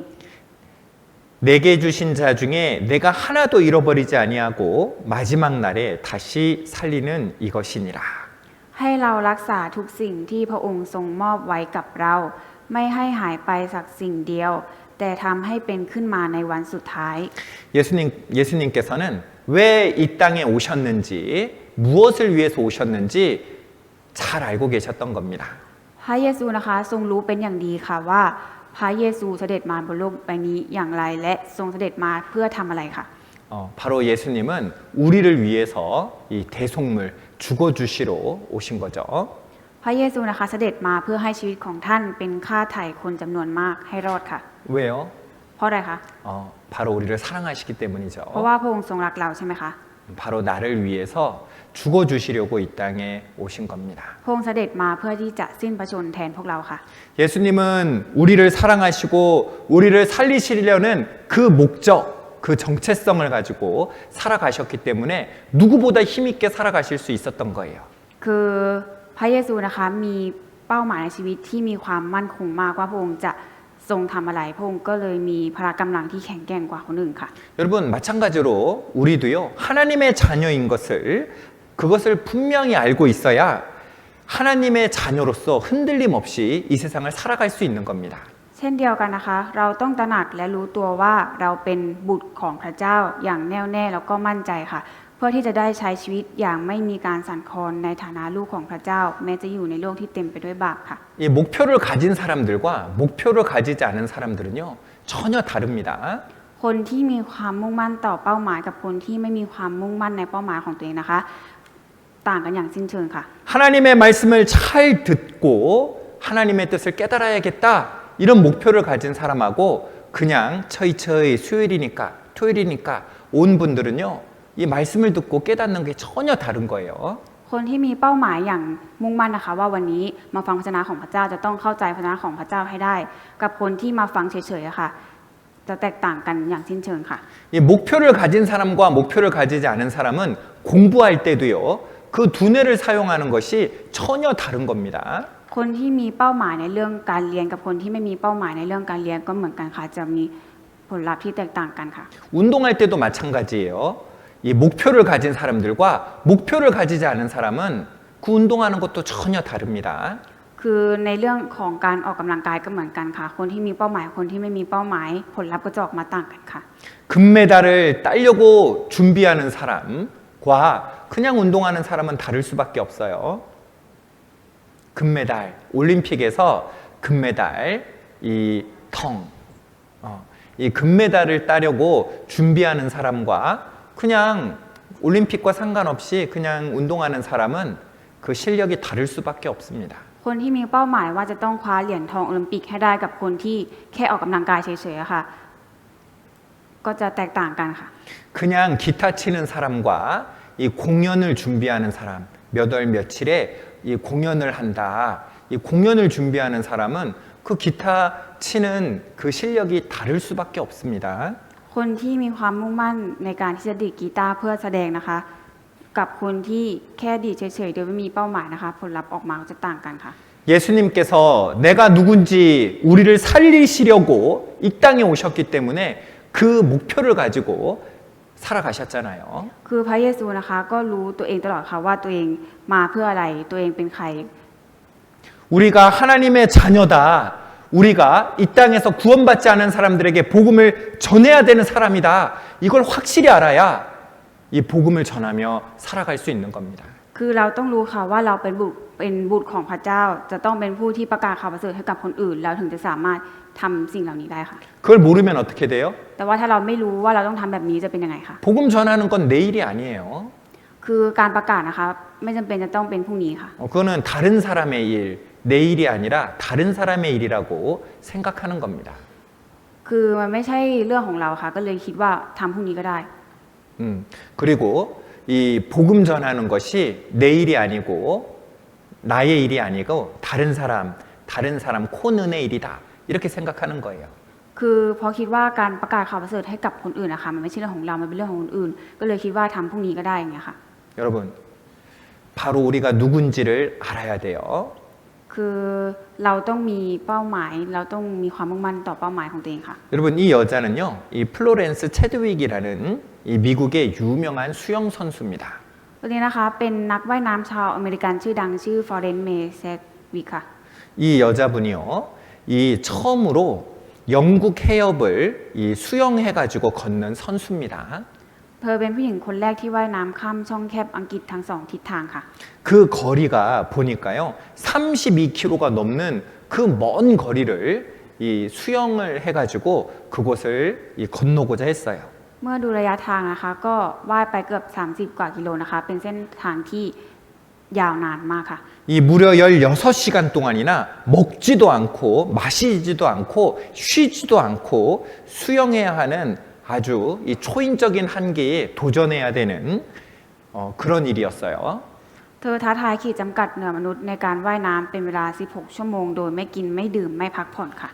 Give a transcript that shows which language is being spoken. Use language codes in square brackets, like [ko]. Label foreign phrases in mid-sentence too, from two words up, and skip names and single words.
[ko] 내게 주신 자 중에 내가 하나도 잃어버리지 아니하고 마지막 날에 다시 살리는 이것이니라. [th] ให้เรารักษาทุกสิ่งที่พระองค์ทรงมอบไว้กับเราไม่ให้หายไปสักสิ่งเดียวแต่ทำให้เป็นขึ้นมาในวันสุดท้าย [ko] 예수님께서는 왜 이 땅에 오셨는지 무엇을 위해서 오셨는지 잘 알고 계셨던 겁니다. [th] พระเยซูนะคะทรงรู้เป็นอย่างดีค่ะว่าพระเยซูเสด็จมาบนโลกใบนี้อย่างไรและทรงเสด็จมาเพื่อทำอะไรค่ะ [ko] 바로 예수님은 우리를 위해서 이 대속물 죽어주시러 오신 거죠. [th] พระเยซูนะคะเสด็จมาเพื่อให้ชีวิตของท่านเป็นค่าไถ่คนจำนวนมากให้รอดค่ะ [ko] 왜요? [th] เพราะอะไรคะ [ko] 바로 우리를 사랑하시기 เพราะ 때문이죠. [th] ว่าพระองค์ทรงรักเราใช่ไหมคะ [ko] 바로 나를 위해서 죽어주시려고 이 땅에 오신 겁니다. [th] พระองค์เสด็จมาเพื่อที่จะสิ้นพระชนม์แทนพวกเราค่ะ [ko] 예수님은 우리를 사랑하시고 우리를 살리시려는 그 목적, 그 정체성을 가지고 살아가셨기 때문에 누구보다 힘있게 살아가실 수 있었던 거예요. [th] คือพระเยซูนะคะมีเป้าหมายในชีวิตที่มีความมั่นคงมากว่าพระองค์จะทรงทำอะไรพระองค์ก็เลยมีพละกำลังที่แข็งแกร่งกว่าคนอื่นค่ะ [ko] 여러분 마찬가지로 우리도요 하나님의 자녀인 것을 그것을 분명히 알고 있어야 하나님의 자녀로서 흔들림 없이 이 세상을 살아갈 수 있는 겁니다. [th] เช่นเดียวกันนะคะ เราต้องตระหนักและรู้ตัวว่าเราเป็นบุตรของพระเจ้าอย่างแน่วแน่แล้วก็มั่นใจค่ะ เพื่อที่จะได้ใช้ชีวิตอย่างไม่มีการสั่นคลอนในฐานะลูกของพระเจ้า แม้จะอยู่ในโลกที่เต็มไปด้วยบาปค่ะ [ko] 이 목표를 가진 사람들과 목표를 가지지 않은 사람들은요 전혀 다릅니다. [th] คนที่มีความมุ่งมั่นต่อเป้าหมายกับคนที่ไม่มีความมุ่งมั่นในเป้าหมายของตัวเองนะคะ ต่างกันอย่างสิ้นเชิงค่ะ [ko] 하나님의 말씀을 잘 듣고 하나님의 뜻을 깨달아야겠다 이런 목표를 가진 사람하고 그냥 처이처이 수요일이니까 토요일이니까 온 분들은요 이 말씀을 듣고 깨닫는 게 전혀 다른 거예요. [th] คนที่มีเป้าหมายอย่างมุ่งมั่นนะคะ ว่าวันนี้มาฟังพระวจนะของพระเจ้าจะต้องเข้าใจพระวจนะของพระเจ้าให้ได้ กับคนที่มาฟังเฉยๆอะค่ะ จะแตกต่างกันอย่างสิ้นเชิงค่ะ [ko] 이 목표를 가진 사람과 목표를 가지지 않은 사람은 공부할 때도요 그 두뇌를 사용하는 것이 전혀 다른 겁니다. [th] คนที่มีเป้าหมายในเรื่องการเรียนกับคนที่ไม่มีเป้าหมายในเรื่องการเรียนก็เหมือนกันค่ะ จะมีผลลัพธ์ที่แตกต่างกันค่ะ [ko] 운동할 때도 마찬가지예요. 이 목표를 가진 사람들과 목표를 가지지 않은 사람은 그 운동하는 것도 전혀 다릅니다. [th] คือในเรื่องของการออกกำลังกายก็เหมือนกันค่ะ คนที่มีเป้าหมายคนที่ไม่มีเป้าหมาย ผลลัพธ์ก็จะออกมาต่างกันค่ะ [ko] 금메달을 따려고 준비하는 사람과 그냥 운동하는 사람은 다를 수밖에 없어요. 금메달, 올림픽에서 금메달, 이 금메달을 따려고 준비하는 사람과 그냥 올림픽과 상관없이 그냥 운동하는 사람은 그 실력이 다를 수밖에 없습니다. [th] คนที่มีเป้าหมายว่าจะต้องคว้าเหรียญทองโอลิมปิกให้ได้กับคนที่แค่ออกกำลังกายเฉยๆอะค่ะ ก็จะแตกต่างกันค่ะ [ko] 그냥 기타 치는 사람과 이 공연을 준비하는 사람, 몇 월 며칠에 이 공연을 한다. 이 공연을 준비하는 사람은 그 기타 치는 그 실력이 다를 수밖에 없습니다. [th] คนที่มีความมุ่งมั่นในการที่จะดีดกีตาร์เพื่อแสดงนะคะ กับคนที่แค่ดีดเฉยๆโดยไม่มีเป้าหมายนะคะ ผลลัพธ์ออกมาก็จะต่างกันค่ะ [ko] 예수님께서 내가 누군지 우리를 살리시려고 이 땅에 오셨기 때문에 그 목표를 가지고 살아가셨잖아요. [th] คือพระเยซูนะคะก็รู้ตัวเองตลอดค่ะว่าตัวเองมาเพื่ออะไรตัวเองเป็นใคร [ko] 우리가 하나님의 자녀다. 우리가 이 땅에서 구원받지 않은 사람들에게 복음을 전해야 되는 사람이다. 이걸 확실히 알아야 이 복음을 전하며 살아갈 수 있는 겁니다. [th] คือเราต้องรู้ค่ะว่าเราเป็นบุตรของพระเจ้า จะต้องเป็นผู้ที่ประกาศข่าวประเสริฐให้กับคนอื่นเราถึงจะสามารถทำสิ่งเหล่านี้ได้ค่ะ [ko] 그걸 모르면 어떻게 돼요? [th] แต่ว่าถ้าเราไม่รู้ว่าเราต้องทำแบบนี้จะเป็นยังไงคะ [ko] 복음 전하는 건 내일이 아니에요. [th] คือการประกาศนะคะไม่จำเป็นจะต้องเป็นพรุ่งนี้ค่ะ [ko] 그거는 다른 사람의 일, 내일이 아니라 다른 사람의 일이라고 생각하는 겁니다. [th] คือมันไม่ใช่เรื่องของเราค่ะ ก็เลยคิดว่าทำพรุ่งนี้ก็ได้ [ko] 그리고 이 복음 전하는 것이 내 일이 아니고 나의 일이 아니고 다른 사람 코는의 일이다. 이렇게 생각하는 거예요. [th] คือพอคิดว่าการประกาศข่าวประเสริฐให้กับคนอื่นนะคะมันไม่ใช่เรื่องของเรา มันเป็นเรื่องของคนอื่น ก็เลยคิดว่าทำพรุ่งนี้ก็ได้อย่างเงี้ยค่ะ [ko] 여러분, 바로 우리가 누군지를 알아야 돼요. [th] คือเราต้องมีเป้าหมาย เราต้องมีความมุ่งมั่นต่อเป้าหมายของตัวเองค่ะ [ko] 여러분, 이 여자는요, 이 플로렌스 체드윅이라는 이 미국의 유명한 수영 선수입니다. [th] ตัวนี้นะคะเป็นนักว่ายน้ำชาวอเมริกันชื่อดังชื่อฟลอเรนซ์เมย์แซกวิกค่ะ [ko] 이 여자분이요, 이 처음으로 영국 해협을 이 수영해가지고 걷는 선수입니다. [th] เธอเป็นผู้หญิงคนแรกที่ว่ายน้ำข้ามช่องแคบอังกฤษทั้งสองทิศทางค่ะ [ko] 그 거리가 보니까요, 32km가 넘는 그 먼 거리를 이 수영을 해가지고 그곳을 이 건너고자 했어요. [th] เมื่อดูระยะทางนะคะก็ว่ายไปเกือบ30 กว่ากิโลนะคะ เป็นเส้นทางที่ยาวนานมากค่ะ [ko] 이 무려 16시간 동안이나 먹지도 않고 마시지도 않고 쉬지도 않고 수영해야 하는 아주 이 초인적인 한계에 도전해야 되는 그런 일이었어요. [th] เธอท้าทายขีดจำกัดเหนือมนุษย์ในการว่ายน้ำเป็นเวลา16 ชั่วโมงโดยไม่กินไม่ดื่มไม่พักผ่อนค่ะ